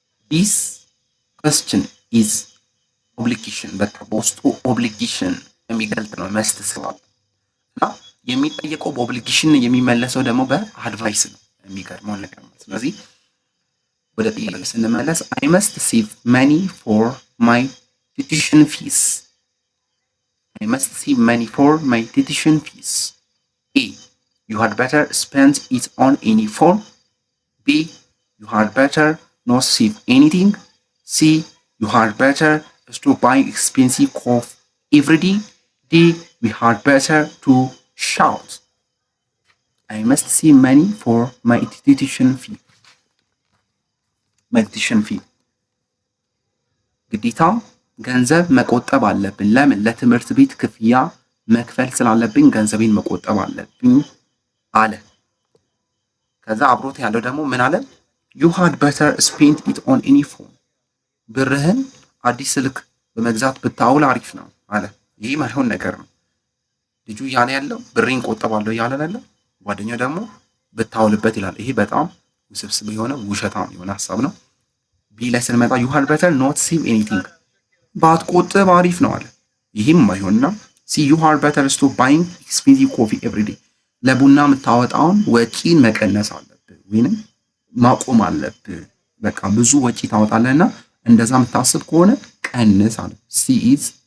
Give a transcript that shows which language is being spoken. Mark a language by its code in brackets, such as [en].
[en] This question is obligation [am] በቃ በውስጡ [en] obligation [am] የሚገልጥ ነው መስት ስላለ እና የሚጠየቀው በኦብሊጌሽን የሚመለሰው ደግሞ በአድቫይስ ነው። የሚገርመው ነገር ነው። ስለዚህ ወደ ጥያቄ ስንመለስ [en] I must save money for my tuition fees. I must save money for my tuition fees. A. You had better spend it on any form. B. You had better not save anything. C. You had better stop buying expensive coffee every day. D. We had better to shout. I must save money for my tuition fee. My tuition fee. [am] ግዴታ ገንዘብ መቆጠብ አለብን። ለምን? ለትምህርት ቤት ክፍያ መክፈል ስላለብኝ ገንዘቤን መቆጠብ አለብኝ አለ። ከዛ አብሮት ያለው ደግሞ ምን አለ? [en] You had better spend it on any phone. [am] ብርህን አዲስ ስልክ በመግዛት ብታውል አሪፍ ነው አለ። ይህ ማይሆን ነገር ነው። ልጁ እያለ ያለው ብሬን ቆጠባለሁ እያለ ያለ፣ ጓደኛው ደግሞ ብታውልበት ይላል። ይሄ በጣም ውስብስብ የሆነ ውሸታም የሆነ ሀሳብ ነው። ቢ ላይ ስንመጣ ዩ ሃድ ቤተር ኖት ሴቭ ኤኒቲንግ፣ ባትቆጥብ አሪፍ ነው አለ። ይህም አይሆንና ሲ ዩ ሃድ ቤተር ስቶፕ ባይንግ ኤክስፔንሲቭ ኮፊ ኤቭሪ ዴይ፣ ለቡና የምታወጣውን ወጪን መቀነስ አለብህ ወይንም ማቆም አለብህ። በቃ ብዙ ወጪ ታወጣለህና እንደዛ የምታስብ ከሆነ ቀንስ አለ። ሲ ኢዝ